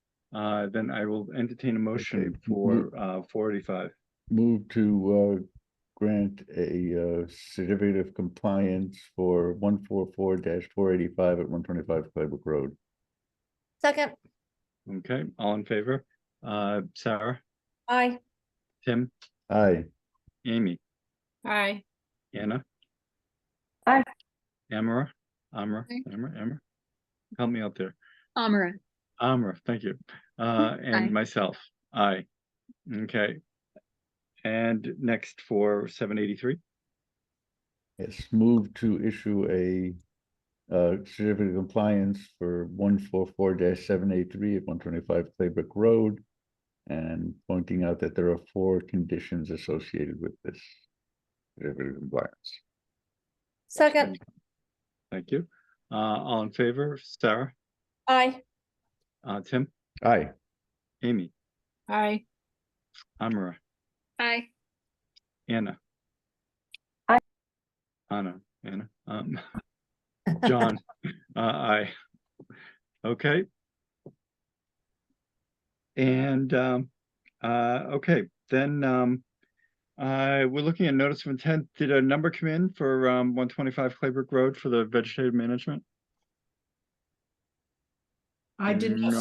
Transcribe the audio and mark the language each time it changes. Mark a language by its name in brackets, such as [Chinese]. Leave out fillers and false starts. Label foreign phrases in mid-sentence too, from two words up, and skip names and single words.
[English] Then I will entertain a motion for 485. Move to grant a certificate of compliance for 144-485 at 125 Claybrook Road. Second. Okay, all in favor? Sarah, Aye. Tim, Aye. Amy, Aye. Anna? Aye. Amara, Aye. Amara? Help me out there. Amara. Amara, thank you. And Aye. myself, aye. Okay. And next for 783. Yes, move to issue a certificate of compliance for 144-783 at 125 Claybrook Road, and pointing out that there are 4 conditions associated with this certificate of compliance. Second. Thank you. All in favor? Sarah, Aye. Tim, Aye. Amy, Aye. Amara, Aye. Anna. Aye. Anna, John, aye. Okay. And okay, then we're looking at notice of intent. Did a number come in for 125 Claybrook Road for the vegetative management? I did not